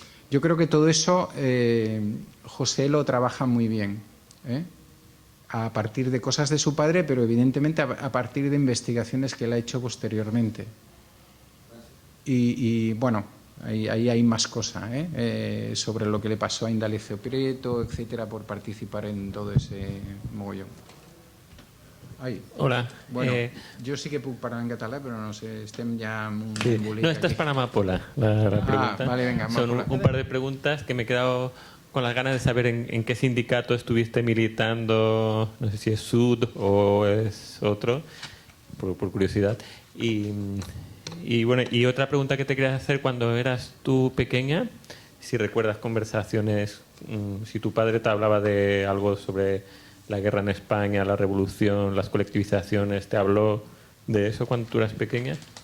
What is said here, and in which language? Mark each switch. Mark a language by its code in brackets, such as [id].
[es] Yo creo que todo eso José lo trabaja muy bien, a partir de cosas de su padre, pero evidentemente a partir de investigaciones que él ha hecho posteriormente. Y bueno, ahí hay más cosas sobre lo que le pasó a Indalecio Prieto, etcétera, por participar en todo ese mogollón. Ai. Hola. [ca] Bueno, jo sí que puc parlar en català, però no sé, estem ja en un Sí. embolic [es] No, esta es aquí. para Amapola, la pregunta. Vale, venga, Son Amapola. un par de preguntas que me he quedado con las ganas de saber en qué sindicato estuviste militando, no sé si es SUD o es otro, por curiosidad. Y bueno, y otra pregunta que te quería hacer, cuando eras tú pequeña, si recuerdas conversaciones, si tu padre te hablaba de algo sobre la guerra en España, la revolución, las colectivizaciones, ¿te habló de eso cuando tú eras pequeña?